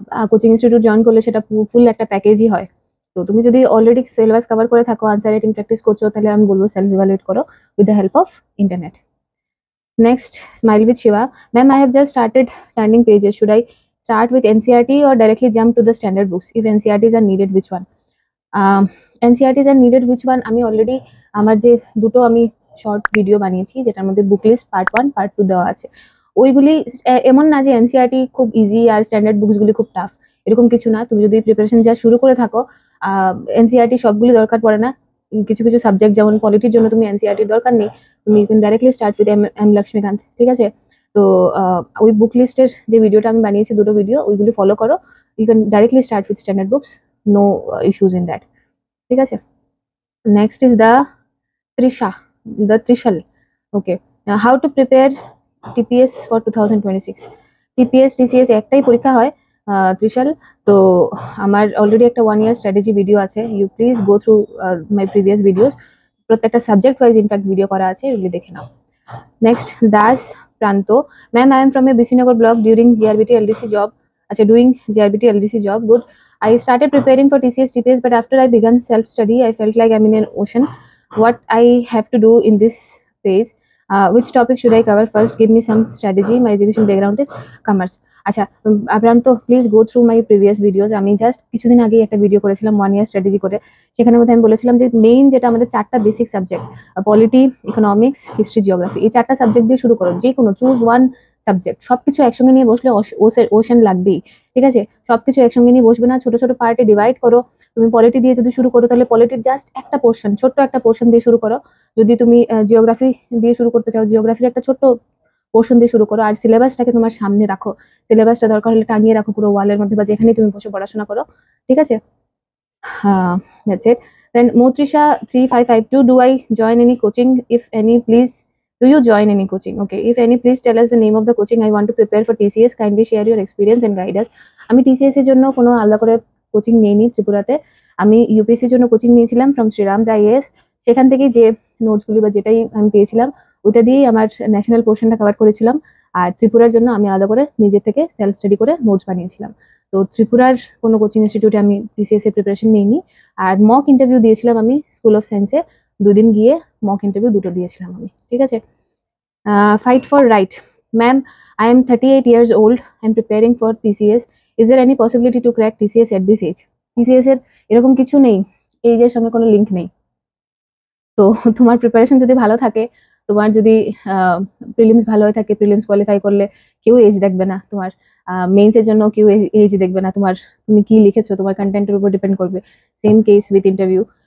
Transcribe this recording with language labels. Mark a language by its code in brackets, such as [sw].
[bn] Coaching institute join করলে সেটা ফুল একটা প্যাকেজই হয়। তো তুমি যদি অলরেডি সিলেবাস কভার করে থাকো, আনসার রাইটিং প্র্যাকটিস করছো, তাহলে আমি বলবো সেলফ ইভ্যালুয়েট করো [en] With the help of internet. Next, Smile with Shiva. Ma'am, I have just started turning pages. Should I start with NCERT or directly jump to the standard books? If NCERTs are needed, which one? NCERTs are needed, which one? [bn] আমি already আমার যে দুটো আমি short video বানিয়েছি, যেটার মধ্যে বুক list part 1 part 2 দেওয়া আছে। ওইগুলি এমন না যে এনসিইআরটি খুব ইজি আর স্ট্যান্ডার্ড বুকসগুলি খুব টাফ, এরকম কিছু না। তুমি যদি প্রিপারেশন যা শুরু করে থাকো, এনসিইআরটি সবগুলি দরকার পড়ে না। কিছু কিছু সাবজেক্ট যেমন পলিটির জন্য তুমি এনসিইআরটির দরকার নেই, তুমি [en] you can directly start with M Laxmikanth, [bn] ঠিক আছে? তো ওই বুক লিস্টের যে ভিডিওটা আমি বানিয়েছি, দুটো ভিডিও, ওইগুলি ফলো করো। [en] you can directly start with standard books, no issues in that, [bn] ঠিক আছে? [en] Next is the Trishal. Okay, how to prepare TPS for 2026? [bn] TPS TCS একটাই পরীক্ষা হয়, ত্রিশাল। তো আমার অলরেডি একটা 1 year স্ট্র্যাটেজি ভিডিও আছে, [en] you please go through my previous videos, [bn] প্রত্যেকটা সাবজেক্ট ওয়াইজ ইনফ্যাক্ট ভিডিও করা আছে, এগুলি দেখে নাও। [en] Next, Das Pranta. Ma'am, I am from a Bisinagar block during GRBT LDC job. আচ্ছা, doing GRBT LDC job, good. I started preparing for TCS TPS, but after I began self study, I felt like I'm in an ocean. What I have to do in this phase? Which topic should I cover first? Give me some strategy. My education background is commerce. [bn] আচ্ছা, আপ্রান্ত, [en] Please go through my previous videos. [bn] আমি just কিছুদিন আগেই একটা video করেছিলাম 1 year strategy করে, সেখানের মধ্যে আমি বলেছিলাম যে মেইন যেটা আমাদের 4টা basic subject, polity, economics, history, geography, এই 4টা সাবজেক্ট দিয়ে শুরু করো। যে কোনো চুজ ওয়ান সাবজেক্ট, সবকিছু একসঙ্গে নিয়ে বসলে ওশেন লাগবেই, ঠিক আছে? সবকিছু একসঙ্গে নিয়ে বসবে না, ছোট ছোট পার্টে ডিভাইড করো। তুমি পলিটি দিয়ে যদি শুরু করো, তাহলে পলিটির জাস্ট একটা পোর্শন, ছোট্ট একটা পোর্শন দিয়ে শুরু করো। যদি তুমি জিওগ্রাফি দিয়ে শুরু করতে চাও, জিওগ্রাফির একটা ছোট্ট পোর্শন দিয়ে শুরু করো। আর সিলেবাসটাকে তোমার সামনে রাখো, সিলেবাসটা দরকার হলে টাঙিয়ে রাখো পুরো ওয়ালের মধ্যে, বা যেখানে তুমি বসে পড়াশোনা করো, ঠিক আছে? [en] That's it. Then Motrisha 3552, do I join any coaching? If any, please. Do you join any coaching? Okay. If any, please tell us the name of the coaching. I want to prepare for TCS. Kindly share your experience and guide us. [bn] আমি TCS এর জন্য কোনো আলাদা করে coaching নিইনি ত্রিপুরাতে। আমি ইউপিএসসির জন্য কোচিং নিয়েছিলাম ফ্রম শ্রীরাম আইএএস। সেখান থেকেই যে নোটসগুলি বা যেটাই আমি পেয়েছিলাম, ওইটা দিয়েই আমার ন্যাশনাল পোর্শনটা কভার করেছিলাম। আর ত্রিপুরার জন্য আমি আলাদা করে নিজে থেকে সেলফ স্টাডি করে নোটস বানিয়েছিলাম। তো ত্রিপুরার কোনো কোচিং ইনস্টিটিউটে আমি টিসিএস এর প্রিপারেশন নিইনি। আর মক ইন্টারভিউ দিয়েছিলাম আমি স্কুল অফ সায়েন্সে, 2 দিন গিয়ে মক ইন্টারভিউ 2টো দিয়েছিলাম আমি, ঠিক আছে? [en] Fight for right. Ma'am, I am 38 years old and preparing for TCS. Is there any possibility to crack TCS at this age? [bn] TCS এর এরকম কিছু নেই, এইজের সঙ্গে কোনো লিঙ্ক নেই। তো তোমার প্রিপারেশন যদি ভালো থাকে, তোমার যদি প্রিলিমস ভালো হয়ে থাকে, প্রিলিমস কোয়ালিফাই করলে কেউ এজ দেখবে না তোমার, মেইনস এর জন্য কেউ এজ দেখবে না তোমার, তুমি কি লিখেছো তোমার কন্টেন্টের উপর ডিপেন্ড করবে। [en] Same case with interview.